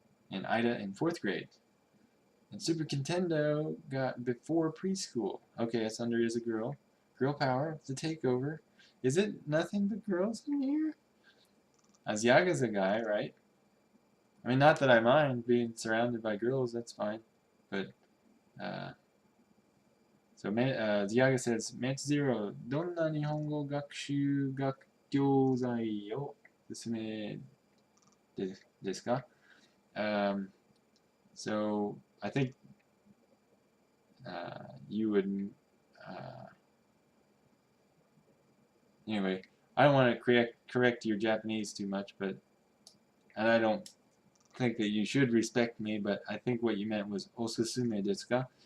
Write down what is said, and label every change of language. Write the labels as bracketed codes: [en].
[en] And Ida in 4th grade. And Super Nintendo got before preschool. Okay, Sunder is a girl. Girl power, the takeover. Is it nothing but girls in here? Asiaga's a guy, right? I mean, not that I mind being surrounded by girls, that's fine. But, Ziaga says, Match Zero, [ja] どんな日本語学習学教材を勧めですか? [en] So, I think you would, anyway, I don't want to correct your Japanese too much, and I don't think that you should respect me, but I think what you meant was [ja] osusume desu ka?